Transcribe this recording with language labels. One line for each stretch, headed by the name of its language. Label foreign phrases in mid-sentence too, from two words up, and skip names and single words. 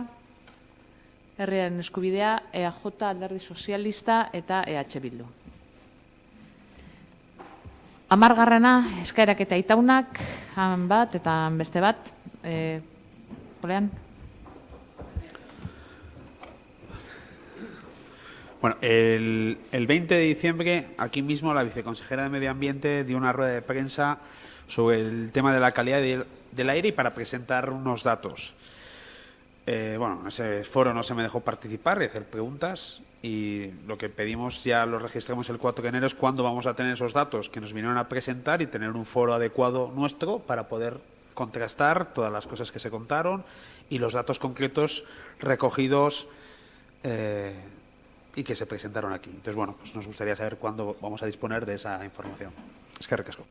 Basque: Herriaren eskubidea, EAJ, Alderdi Sozialista eta EH Bildu. 10. eskaerak eta itaunak, bat eta beste bat. Polean?
Spanish: Bueno, el 20 de diciembre, aquí mismo, la viceconsejera de Medio Ambiente dio una rueda de prensa sobre el tema de la calidad del aire y para presentar unos datos. Bueno, en ese foro no se me dejó participar y hacer preguntas y lo que pedimos, ya lo registramos el 4 de enero, es cuándo vamos a tener esos datos que nos vinieron a presentar y tener un foro adecuado nuestro para poder contrastar todas las cosas que se contaron y los datos concretos recogidos y que se presentaron aquí. Entonces, bueno, pues nos gustaría saber cuándo vamos a disponer de esa información.
Basque: Eskerrik asko.